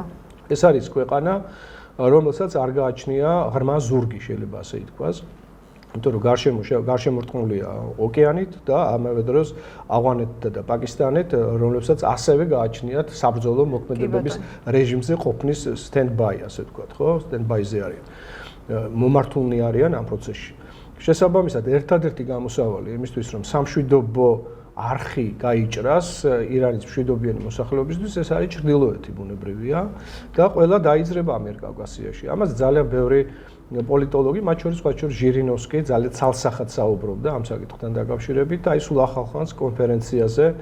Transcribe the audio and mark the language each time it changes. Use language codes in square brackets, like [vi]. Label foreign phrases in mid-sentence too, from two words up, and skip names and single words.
[ka] ეს არის ქვეყანა, რომელსაც არ გააჩნია ღრმა ზურგი, შეიძლება ასე ითქვას. იმიტომ რომ გარშემორტყმულია ოკეანით და ამავე დროს ავღანეთთან და პაკისტანეთ, რომლებსაც ასევე გააჩნიათ საბრძოლო მოქმედებების რეჟიმზე ყოფნის stand-by, ასე ვთქვათ, ხო? stand-by-ზე არიან. მომართულნი არიან ამ პროცესში. შესაბამისად, ერთადერთი გამოსავალი იმისთვის, რომ სამშვიდობო არხი გაიჭრას ირანის მშვიდობიანი მოსახლეობისთვის, ეს არის ჩრდილოეთი ბუნებრივია და ყველა დაიძრება ამიერკავკასიაში. ამას ძალიან ბევრი პოლიტოლოგი, მათ შორის ჟირინოვსკი ძალიან ცალსახად საუბრობდა ამ საკითხთან დაკავშირებით და აი სულ ახალ კონფერენციაზე